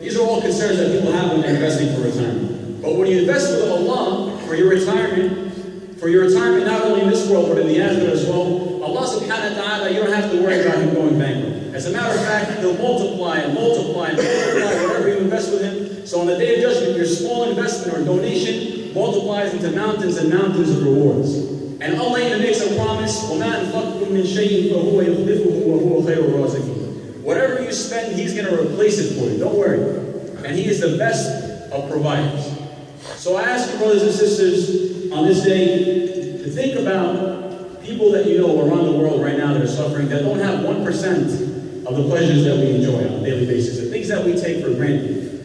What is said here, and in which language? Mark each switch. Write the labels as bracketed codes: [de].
[en] These are all concerns that people have when they're investing for retirement. But when you invest with Allah for your retirement not only in this world but in the akhirah as well, Allah subhanahu wa ta'ala, you don't have to worry about Him going bankrupt. As a matter of fact, He'll multiply and multiply and multiply whatever you invest with Him. So on the Day of Judgment, your small investment or donation multiplies into mountains and mountains of rewards. And Allah even makes a promise, [ar] وَمَا أَنفَقْتُم مِّن شَيْءٍ فَهُوَ يُخْلِفُهُ وَهُوَ خَيْرُ الرَّازِقِينَ. [en] Whatever you spend, He's going to replace it for you. Don't worry. And He is the best of providers. So I ask you, brothers and sisters, on this day, to think about people that you know around the world right now that are suffering, that don't have 1% of the pleasures that we enjoy on a daily basis, the things that we take for granted.